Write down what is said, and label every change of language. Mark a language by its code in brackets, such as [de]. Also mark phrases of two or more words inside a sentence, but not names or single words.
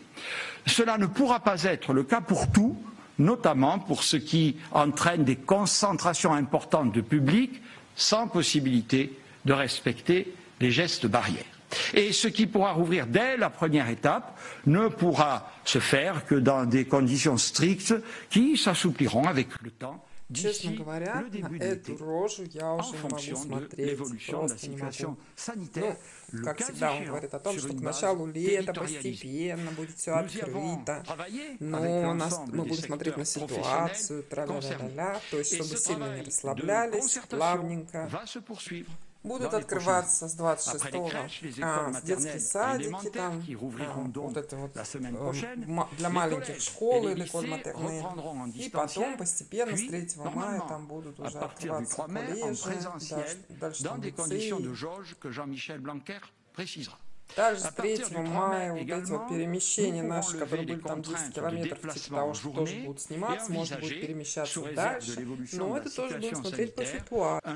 [fr] Cela ne pourra pas être le cas pour tout, notamment pour ce qui entraîne des concentrations importantes de public sans possibilité de respecter les gestes barrières. Et ce qui pourra rouvrir dès la première étape ne pourra se faire que dans des conditions strictes qui s'assoupliront avec le temps. [ru] Честно говоря, на эту рожу я уже не могу смотреть, просто не могу. Ну, как всегда, он говорит о том, что к началу лета постепенно будет все открыто, но мы будем смотреть на ситуацию, тра-ля-ля-ля-ля, то есть, чтобы сильно не расслаблялись, плавненько. Будут открываться с 26-го детские садики, там, вот это вот для маленьких школы, [fr] l'école maternelle. [ru] И потом постепенно с 3 мая там будут уже открываться колледжи, дальше там лицеи. Также с 3 мая вот эти вот перемещения наши, которые были там 10 километров, типа того, что тоже будут сниматься, можно будет перемещаться дальше, но это тоже будем смотреть по ситуации.